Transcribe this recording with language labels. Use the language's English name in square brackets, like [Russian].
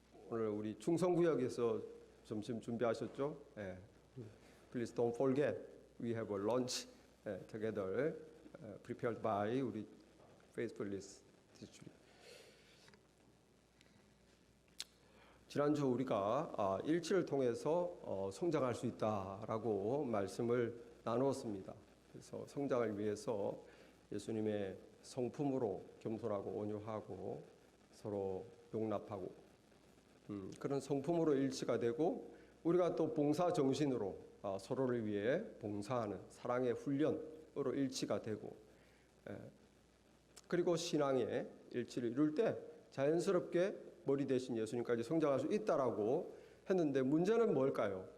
[Korean] 오늘 우리 충성구역에서 점심 준비하셨죠? [English] Please don't forget, we have a lunch together, prepared by [Korean] 우리 [English] Faithfulness District. [Korean] 지난주 우리가 일치를 통해서 성장할 수 있다라고 말씀을 나누었습니다. 그래서 성장을 위해서 예수님의 성품으로 겸손하고 온유하고 서로 용납하고 그런 성품으로 일치가 되고 우리가 또 봉사 정신으로 서로를 위해 봉사하는 사랑의 훈련으로 일치가 되고 그리고 신앙의 일치를 이룰 때 자연스럽게 머리 대신 예수님까지 성장할 수 있다라고 했는데 문제는 뭘까요?